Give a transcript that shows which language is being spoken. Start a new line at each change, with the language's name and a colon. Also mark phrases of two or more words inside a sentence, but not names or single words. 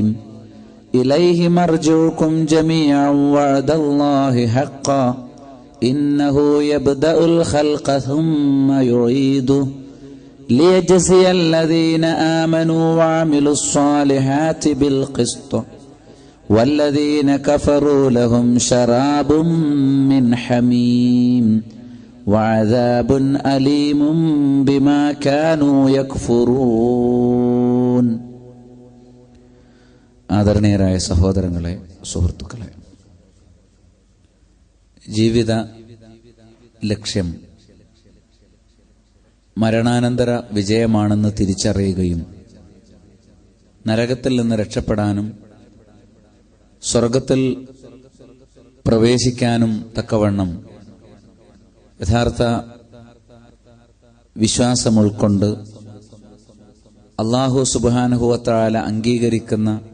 Arabic: إليه مرجعكم جميعا وعد الله حقا إنه يبدأ الخلق ثم يعيده ليجزي الذين آمنوا وعملوا الصالحات بالقسط والذين كفروا لهم شراب من حميم وعذاب أليم بما كانوا يكفرون.
Malayalam: ആദരണീയരായ സഹോദരങ്ങളെ, സുഹൃത്തുക്കളെ, ജീവിത ലക്ഷ്യം മരണാനന്തര വിജയമാണെന്ന് തിരിച്ചറിയുകയും നരകത്തിൽ നിന്ന് രക്ഷപ്പെടാനും സ്വർഗത്തിൽ പ്രവേശിക്കാനും തക്കവണ്ണം യഥാർത്ഥ വിശ്വാസം ഉൾക്കൊണ്ട്
Arabic: الله سبحانه وتعالى
Malayalam: അംഗീകരിക്കുന്ന